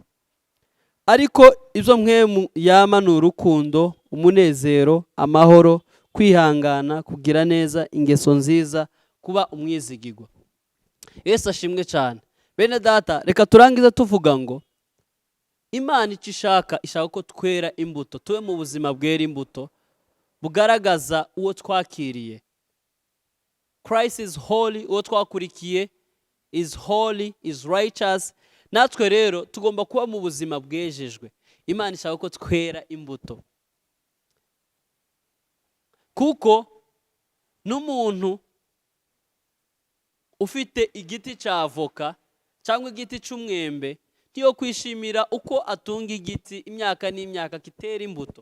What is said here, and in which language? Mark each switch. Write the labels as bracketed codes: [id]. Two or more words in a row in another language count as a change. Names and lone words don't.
[rw] Ariko ibyo mpwemu yama ni urukundo, umunezero, amahoro, kwihangana, kugira neza, ingeso nziza, kuba umwizigirwa. Yesu ashimwe cyane. Bene data, reka turangize tuvuga ngo Imana icyo ishaka ko twera imbuto, tube mu buzima bwera imbuto bugaragaza uwo twakiriye. [en] Christ is holy, [rw] uwo twakurikiye [en] is holy, is righteous. [rw] Natwe rero tugomba kuba mu buzima bwejejwe. Imana ishaka ko twera imbuto, kuko n'umuntu ufite igiti cya avoka cyangwa igiti cy'umwembe ntiyo kwishimira uko atunga igiti imyaka n'imyaka kitera imbuto.